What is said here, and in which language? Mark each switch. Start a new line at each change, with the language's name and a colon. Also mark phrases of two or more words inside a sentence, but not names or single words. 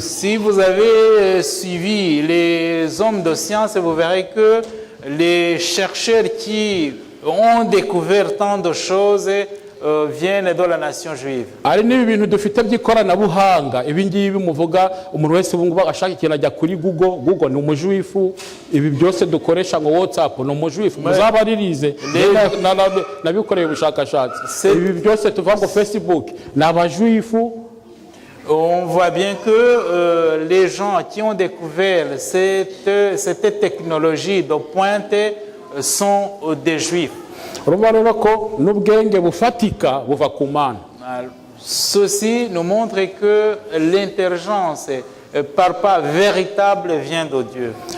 French: Si vous avez suivi les hommes de science, vous verrez que les chercheurs qui ont découvert tant de choses viennent de la nation juive.
Kinyarwanda: Ari nibi bintu dufite by'ikoranabuhanga ibi ngibi muvuga umuntu wese ubu ngubu agashaka ikintu ajya kuri Google ni umujuifu, ibi byose dukoresha ngo WhatsApp ni umujuifu, muzabaririze nabikoreye ubushakashatsi, ibi byose tuvuga ngo Facebook ni abajuifu.
French: On voit bien que les gens qui ont découvert cette technologie de pointe sont des juifs. Ceci nous montre que l'intelligence par pas véritable vient de Dieu.